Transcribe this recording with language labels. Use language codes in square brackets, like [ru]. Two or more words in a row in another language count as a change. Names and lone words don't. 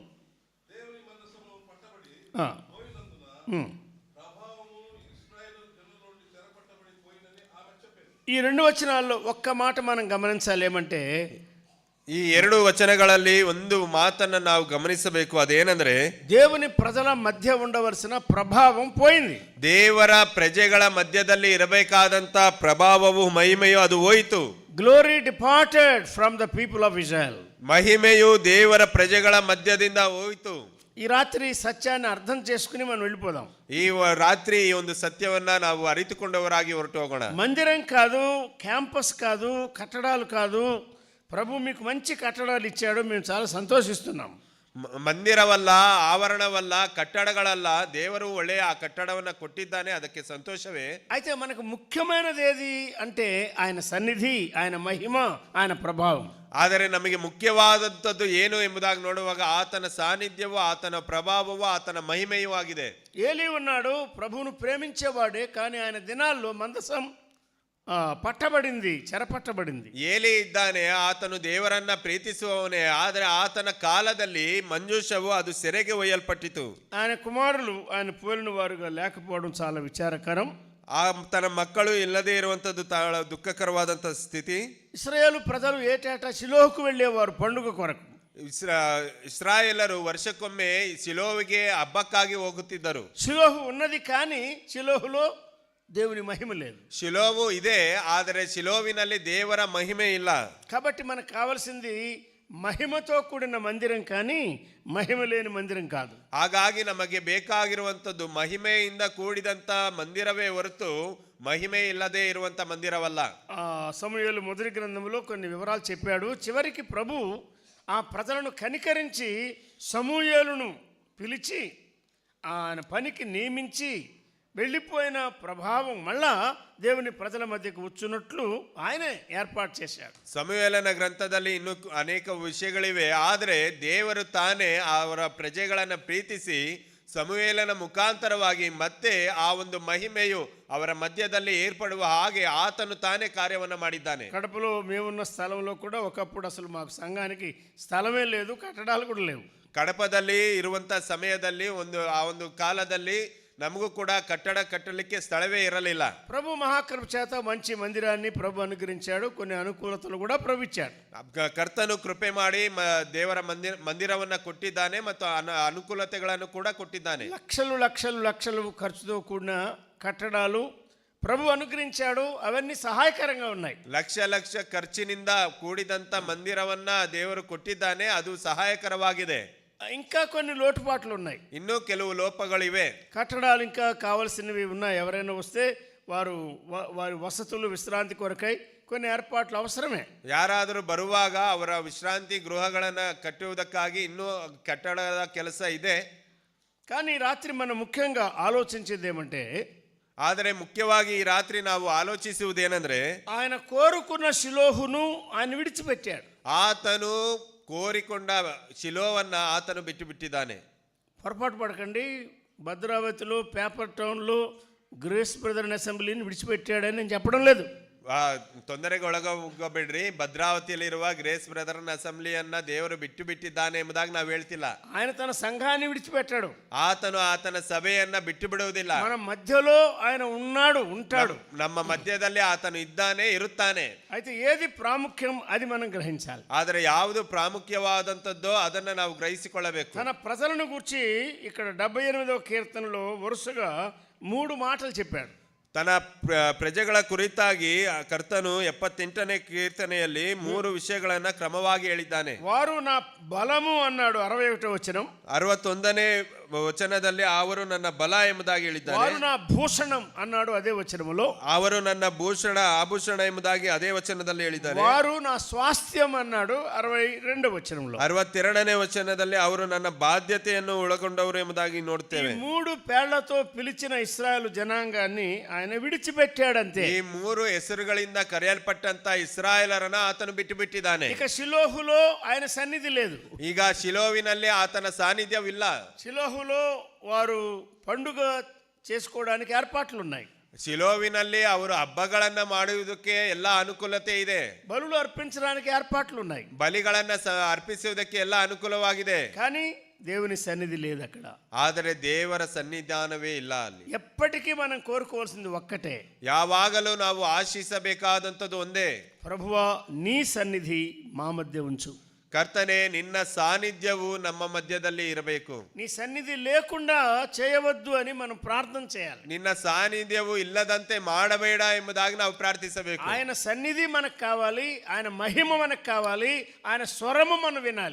[te] ఈ 2 వచనాల్లో ఒక్క మాట మనం గమనించాలి. ఏమంటే [kn] ಈ 2 ವಚನಗಳಲ್ಲಿ ಒಂದು ಮಾತನ್ನ ನಾವು ಗಮನಿಸಬೇಕು. ಅದೇನೆಂದ್ರೆ [te] దేవుని ప్రజల మధ్య ఉండవలసిన ప్రభావం పోయింది. [kn] ದೇವರ ಪ್ರಜೆಗಳ ಮಧ್ಯದಲ್ಲಿ ಇರಬೇಕಾದಂತ ಪ್ರಭಾವವು ಮಹಿಮೆಯು ಅದು ಹೋಯಿತು. [en] Glory departed from the people of Israel. [kn] ಮಹಿಮೆಯು ದೇವರ ಪ್ರಜೆಗಳ ಮಧ್ಯದಿಂದ ಹೋಯಿತು. [te] ఈ రాత్రి సత్యాన్ని అర్థం చేసుకుని మనం వెళ్ళిపోదాం. [kn] ಈ ರಾತ್ರಿ ಈ ಒಂದು ಸತ್ಯವನ್ನ ನಾವು ಅರಿತುಕೊಂಡವರಾಗಿ ಹೊರಟು ಹೋಗೋಣ. [te] మందిరం కాదు, క్యాంపస్ కాదు, కట్టడాలు కాదు, ప్రభు మీకు మంచి కట్టడాలు ఇచ్చాడు, మేము చాలా సంతోషిస్తున్నాం. [kn] ಮಂದಿರವಲ್ಲ, ಆವರಣವಲ್ಲ, ಕಟ್ಟಡಗಳಲ್ಲ, ದೇವರು ಒಳ್ಳೆಯ ಆ ಕಟ್ಟಡವನ್ನು ಕೊಟ್ಟಿದ್ದಾನೆ, ಅದಕ್ಕೆ ಸಂತೋಷವೇ. [te] అయితే మనకు ముఖ్యమైనది ఏది అంటే ఆయన సన్నిధి, ఆయన మహిమ, ఆయన ప్రభావం. [kn] ಆದರೆ ನಮಗೆ ಮುಖ್ಯವಾದಂಥದ್ದು ಏನು ಎಂಬುದಾಗಿ ನೋಡುವಾಗ ಆತನ ಸಾನ್ನಿಧ್ಯವೂ ಆತನ ಪ್ರಭಾವವೂ ಆತನ ಮಹಿಮೆಯೂ ಆಗಿದೆ. [te] ఏలీ ఉన్నాడు, ప్రభువును ప్రేమించేవాడే, కానీ ఆయన దినాల్లో మందసం పట్టబడింది, చెరపట్టబడింది. [kn] ಏಲಿ ಇದ್ದಾನೆ, ಆತನು ದೇವರನ್ನ ಪ್ರೀತಿಸುವವನೇ, ಆದರೆ ಆತನ ಕಾಲದಲ್ಲಿ ಮಂಜೂಷವು ಅದು ಸೆರೆಗೆ ಒಯ್ಯಲ್ಪಟ್ಟಿತು. [te] ఆయన కుమారులు ఆయన పోలిన వారుగా లేకపోవడం చాలా విచారకరం. [kn] ತನ್ನ ಮಕ್ಕಳು ಇಲ್ಲದೆ ಇರುವಂತದ್ದು ದುಃಖಕರವಾದಂತ ಸ್ಥಿತಿ. [te] ఇశ్రాయేలు ప్రజలు ఏటేటా షిలోహుకు వెళ్ళేవారు పండుగ కొరకు. [kn] ಇಸ್ರಾಯೇಲರು ವರ್ಷಕ್ಕೊಮ್ಮೆ ಶಿಲೋವಿಗೆ ಹಬ್ಬಕ್ಕಾಗಿ ಹೋಗುತ್ತಿದ್ದರು. [te] షిలోహు ఉన్నది కానీ షిలోహులో దేవుని మహిమ లేదు. [kn] ಶಿಲೋವು ಇದೆ, ಆದರೆ ಶಿಲೋವಿನಲ್ಲಿ ದೇವರ ಮಹಿಮೆ ಇಲ್ಲ. [te] కాబట్టి మనకు కావాల్సింది మహిమతో కూడిన మందిరం కానీ మహిమ లేని మందిరం కాదు. [kn] ಹಾಗಾಗಿ ನಮಗೆ ಬೇಕಾಗಿರುವಂಥದ್ದು ಮಹಿಮೆಯಿಂದ ಕೂಡಿದಂತ ಮಂದಿರವೇ ಹೊರತು ಮಹಿಮೆ ಇಲ್ಲದೆ ಇರುವಂತ ಮಂದಿರವಲ್ಲ. [te] సమూయేలు మొదటి గ్రంథంలో కొన్ని వివరాలు చెప్పాడు. చివరికి ప్రభు ఆ ప్రజలను కనికరించి సమూయేలును పిలిచి ఆయన పనికి నియమించి వెళ్ళిపోయిన ప్రభావం మళ్ళా దేవుని ప్రజల మధ్యకు వచ్చున్నట్లు ఆయనే ఏర్పాటు చేశాడు. [kn] ಸಮುವೇಲನ ಗ್ರಂಥದಲ್ಲಿ ಇನ್ನೂ ಅನೇಕ ವಿಷಯಗಳಿವೆ, ಆದರೆ ದೇವರು ತಾನೇ ಅವರ ಪ್ರಜೆಗಳನ್ನು ಪ್ರೀತಿಸಿ ಸಮುವೇಲನ ಮುಖಾಂತರವಾಗಿ ಮತ್ತೆ ಆ ಒಂದು ಮಹಿಮೆಯು ಅವರ ಮಧ್ಯದಲ್ಲಿ ಏರ್ಪಡುವ ಹಾಗೆ ಆತನು ತಾನೇ ಕಾರ್ಯವನ್ನು ಮಾಡಿದ್ದಾನೆ. [te] కడపలో మేమున్న స్థలంలో కూడా ఒకప్పుడు అసలు మాకు సంఘానికి స్థలమే లేదు, కట్టడాలు కూడా లేవు. [kn] ಕಡಪದಲ್ಲಿ ಇರುವಂತ ಸಮಯದಲ್ಲಿ ಆ ಒಂದು ಕಾಲದಲ್ಲಿ ನಮಗೂ ಕೂಡ ಕಟ್ಟಡ ಕಟ್ಟಲಿಕ್ಕೆ ಸ್ಥಳವೇ ಇರಲಿಲ್ಲ. [te] ప్రభు మహాకృప చేత మంచి మందిరాన్ని ప్రభు అనుగ్రహించాడు. కొన్ని అనుకూలతలు కూడా ప్రభు ఇచ్చాడు. [kn] ಕರ್ತನು ಕೃಪೆ ಮಾಡಿ ದೇವರ ಮಂದಿರವನ್ನ ಕೊಟ್ಟಿದ್ದಾನೆ ಮತ್ತು ಅನುಕೂಲತೆಗಳನ್ನು ಕೂಡ ಕೊಟ್ಟಿದ್ದಾನೆ. [te] లక్షలు లక్షలు లక్షలు ఖర్చుతో కూడిన కట్టడాలు ప్రభు అనుగ్రహించాడు. అవన్నీ సహాయకరంగా ఉన్నాయి. [kn] ಲಕ್ಷ ಲಕ್ಷ ಖರ್ಚಿನಿಂದ ಕೂಡಿದಂತ ಮಂದಿರವನ್ನ ದೇವರು ಕೊಟ್ಟಿದ್ದಾನೆ, ಅದು ಸಹಾಯಕರವಾಗಿದೆ. [te] ఇంకా కొన్ని లోటుపాట్లు ఉన్నాయి, [kn] ಇನ್ನೂ ಕೆಲವು ಲೋಪಗಳಿವೆ. [te] కట్టడాలు ఇంకా కావాల్సినవి ఉన్నాయి. ఎవరైనా వస్తే వారి వసతులు విశ్రాంతి కొరకై కొన్ని ఏర్పాట్లు అవసరమే. [kn] ಯಾರಾದರೂ ಬರುವಾಗ ಅವರ ವಿಶ್ರಾಂತಿ ಗೃಹಗಳನ್ನು ಕಟ್ಟುವುದಕ್ಕಾಗಿ ಇನ್ನೂ ಕಟ್ಟಡದ ಕೆಲಸ ಇದೆ. [te] కానీ రాత్రి మనం ముఖ్యంగా ఆలోచించేది ఏమంటే, [kn] ಆದರೆ ಮುಖ್ಯವಾಗಿ ಈ ರಾತ್ರಿ ನಾವು ಆಲೋಚಿಸುವುದೇನೆಂದ್ರೆ, [te] ఆయన కోరుకున్న షిలోహును ఆయన విడిచిపెట్టాడు. [kn] ಆತನು ಕೋರಿಕೊಂಡ ಶಿಲೋವನ್ನ ಆತನು ಬಿಟ್ಟು ಬಿಟ್ಟಿದ್ದಾನೆ. [te] పొరపాటు పడకండి, భద్రావతిలో పేపర్ టౌన్లో గ్రేస్ బ్రదర్ అసెంబ్లీని విడిచిపెట్టాడని నేను చెప్పడం లేదు. [kn] ತೊಂದರೆಗೆ ಒಳಗೋಗಬೇಡ್ರಿ. ಭದ್ರಾವತಿಯಲ್ಲಿರುವ ಗ್ರೇಸ್ ಬ್ರದರ್ನ ಅಸೆಂಬ್ಲಿಯನ್ನ ದೇವರು ಬಿಟ್ಟು ಬಿಟ್ಟಿದ್ದಾನೆ ಎಂಬುದಾಗಿ ನಾವು ಹೇಳ್ತಿಲ್ಲ. [te] ఆయన తన సంఘాన్ని విడిచిపెట్టాడు. [kn] ಆತನು ಆತನ ಸಭೆಯನ್ನ ಬಿಟ್ಟು ಬಿಡುವುದಿಲ್ಲ. [te] మన మధ్యలో ఆయన ఉంటాడు. [kn] ನಮ್ಮ ಮಧ್ಯದಲ್ಲಿ ಆತನು ಇದ್ದಾನೆ, ಇರುತ್ತಾನೆ. [te] అయితే ఏది ప్రాముఖ్యం అది మనం గ్రహించాలి. [kn] ಆದರೆ ಯಾವುದು ಪ್ರಾಮುಖ್ಯವಾದಂಥದ್ದೋ ಅದನ್ನ ನಾವು ಗ್ರಹಿಸಿಕೊಳ್ಳಬೇಕು. [te] తన ప్రజలను గురించి ఇక్కడ 78వ కీర్తనలో వరుసగా 3 మాటలు చెప్పాడు. [kn] ತನ್ನ ಪ್ರಜೆಗಳ ಕುರಿತಾಗಿ ಕರ್ತನು 78ನೇ ಕೀರ್ತನೆಯಲ್ಲಿ 3 ವಿಷಯಗಳನ್ನ ಕ್ರಮವಾಗಿ ಹೇಳಿದ್ದಾನೆ. [te] వారు నా బలము అన్నాడు 61వ వచనం. [kn] 61ನೇ ವಚನದಲ್ಲಿ ಅವರು ನನ್ನ ಬಲ ಎಂಬುದಾಗಿ ಹೇಳಿದ್ದಾರೆ. [te] వారు నా భూషణం అన్నాడు అదే వచనములో. [kn] ಅವರು ನನ್ನ ಆಭೂಷಣ ಎಂಬುದಾಗಿ ಅದೇ ವಚನದಲ್ಲಿ ಹೇಳಿದ್ದಾರೆ. [te] వారు నా స్వాస్థ్యం అన్నాడు 62వ వచనంలో. [kn] 62ನೇ ವಚನದಲ್ಲಿ ಅವರು ನನ್ನ ಬಾಧ್ಯತೆಯನ್ನು ಒಳಗೊಂಡವರು ಎಂಬುದಾಗಿ ನೋಡ್ತೇವೆ. [te] ఈ 3 పేర్లతో పిలిచిన ఇశ్రాయేలు జనాంగాన్ని ఆయన విడిచిపెట్టాడంతే. [kn] ಈ 3 ಹೆಸರುಗಳಿಂದ ಕರೆಯಲ್ಪಟ್ಟಂತ ಇಸ್ರಾಯೇಲರನ್ನ ಆತನು ಬಿಟ್ಟು ಬಿಟ್ಟಿದ್ದಾನೆ. [te] ఇక షిలోహులో ఆయన సన్నిధి లేదు. [kn] ಈಗ ಶಿಲೋವಿನಲ್ಲಿ ಆತನ ಸಾನ್ನಿಧ್ಯವಿಲ್ಲ. [te] షిలోహులో వారు పండుగ చేసుకోవడానికి ఏర్పాట్లు ఉన్నాయి. [kn] ಶಿಲೋವಿನಲ್ಲಿ ಅವರು ಹಬ್ಬಗಳನ್ನ ಮಾಡುವುದಕ್ಕೆ ಎಲ್ಲ ಅನುಕೂಲತೆ ಇದೆ. [te] బలులు అర్పించడానికి ఏర్పాట్లు ఉన్నాయి. [kn] ಬಲಿಗಳನ್ನ ಅರ್ಪಿಸುವುದಕ್ಕೆ ಎಲ್ಲ ಅನುಕೂಲವಾಗಿದೆ. [te] కానీ దేవుని సన్నిధి లేదు అక్కడ. [kn] ಆದರೆ ದೇವರ ಸನ್ನಿಧಾನವೇ ಇಲ್ಲ ಅಲ್ಲಿ. [te] ఎప్పటికీ మనం కోరుకోవాల్సింది ఒక్కటే, [kn] ಯಾವಾಗಲೂ ನಾವು ಆಶಿಸಬೇಕಾದಂಥದ್ದು ಒಂದೇ, [te] ప్రభువా నీ సన్నిధి మా మధ్య ఉంచు. [kn] ಕರ್ತನೆ ನಿನ್ನ ಸಾನ್ನಿಧ್ಯವು ನಮ್ಮ ಮಧ್ಯದಲ್ಲಿ ಇರಬೇಕು. [te] నీ సన్నిధి లేకుండా చేయవద్దు అని మనం ప్రార్థన చేయాలి. [kn] ನಿನ್ನ ಸಾನ್ನಿಧ್ಯವು ಇಲ್ಲದಂತೆ ಮಾಡಬೇಡ ಎಂಬುದಾಗಿ ನಾವು ಪ್ರಾರ್ಥಿಸಬೇಕು. [te] ఆయన సన్నిధి మనకు కావాలి, ఆయన మహిమ మనకు కావాలి, ఆయన స్వరము మనం వినాలి.